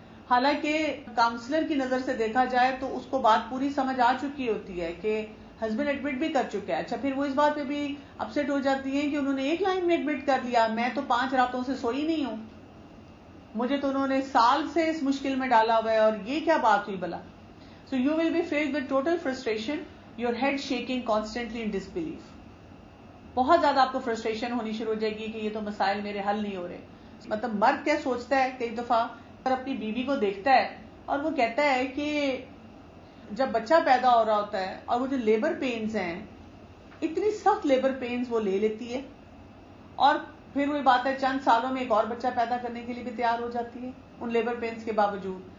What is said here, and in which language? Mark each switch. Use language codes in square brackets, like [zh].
[ur] حالانکہ کاؤنسلر کی نظر سے دیکھا جائے تو اس کو بات پوری سمجھ آ چکی ہوتی ہے کہ ہسبینڈ ایڈمٹ بھی کر چکا ہے. اچھا پھر وہ اس بات پہ بھی اپسیٹ ہو جاتی ہیں کہ انہوں نے ایک لائن میں ایڈمٹ کر لیا میں تو 5 راتوں سے سوئی نہیں ہوں، مجھے تو انہوں نے سال سے اس مشکل میں ڈالا ہوا ہے، اور یہ کیا بات ہوئی بلا. [en] So you will be filled with total frustration, your head shaking constantly in disbelief. [ur] بہت زیادہ آپ کو فرسٹریشن ہونی شروع ہو جائے گی کہ یہ تو مسائل میرے حل نہیں ہو رہے. مطلب مرد کیا سوچتا ہے، کئی دفعہ اگر اپنی بیوی کو دیکھتا ہے اور وہ کہتا ہے کہ جب بچہ پیدا ہو رہا ہوتا ہے اور وہ جو لیبر پینز ہیں، اتنی سخت لیبر پینز وہ لے لیتی ہے، اور پھر وہی بات ہے چند سالوں میں ایک اور بچہ پیدا کرنے کے لیے بھی تیار ہو جاتی ہے ان لیبر پینز کے باوجود.